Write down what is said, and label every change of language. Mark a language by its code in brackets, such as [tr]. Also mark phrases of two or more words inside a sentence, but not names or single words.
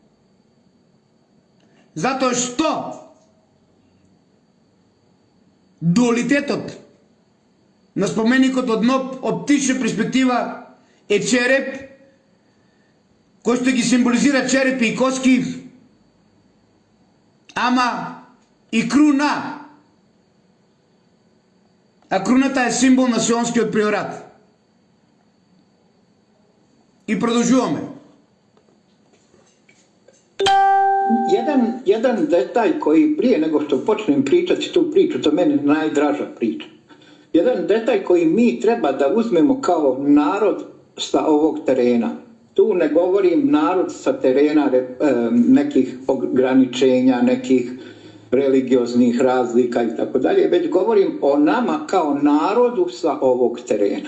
[mk] Затоа што дуалитетот на споменикот од Ноб оптична перспектива е череп, кој што ги символизира черепи и коски, ама и круна. А круната е символ на Сионскиот приорат. И продолжуваме. [bs] Jedan detalj koji prije nego što počnem pričati tu priču, to meni najdraža priča. Jedan detalj koji mi treba da uzmemo kao narod sa ovog terena. Tu ne govorim narod sa terena nekih ograničenja, nekih religioznih razlika i tako dalje, već govorim o nama kao narodu sa ovog terena.